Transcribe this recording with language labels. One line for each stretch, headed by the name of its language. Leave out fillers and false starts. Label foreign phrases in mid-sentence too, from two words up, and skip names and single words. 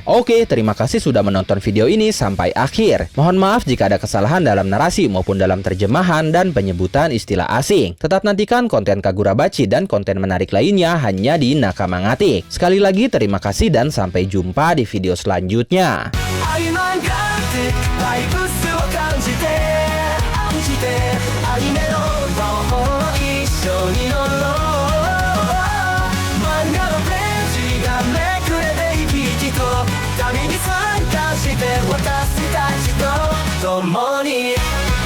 Indonesian: Oke, terima kasih sudah menonton video ini sampai akhir. Mohon maaf jika ada kesalahan dalam narasi maupun dalam terjemahan dan penyebutan istilah asing. Tetap nantikan konten Kagurabachi dan konten menarik lainnya hanya di Nakama Ngatik. Sekali lagi terima kasih dan sampai jumpa di video selanjutnya.
Japanese: 愛漫画ってバイブスを感じてアニメの魔法一緒に乗ろう漫画のページがめくれて生き生きと旅に参加して私たちと共に